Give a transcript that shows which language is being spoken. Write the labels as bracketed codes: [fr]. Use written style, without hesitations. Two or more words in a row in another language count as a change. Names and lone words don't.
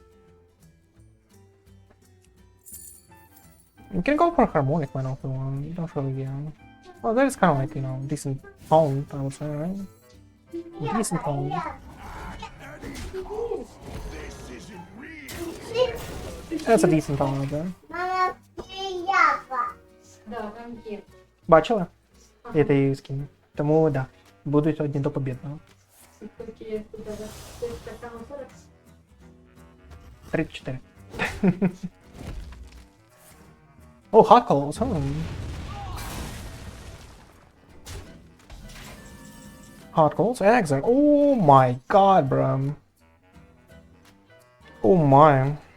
[en] You can go for Harmonic Man if you want. You don't really, well, that is kind of like, you know, decent tone, I would say, right? Decent tone. That's a decent tone right there. [uk] Да, там є. Бачила? Я її скину. Тому, да, буду сьогодні до побідного. Скільки є туди? Це така 40? 34. [en] Oh, hot calls, huh? Hot calls? Exarch. Oh my god, bro. Oh my.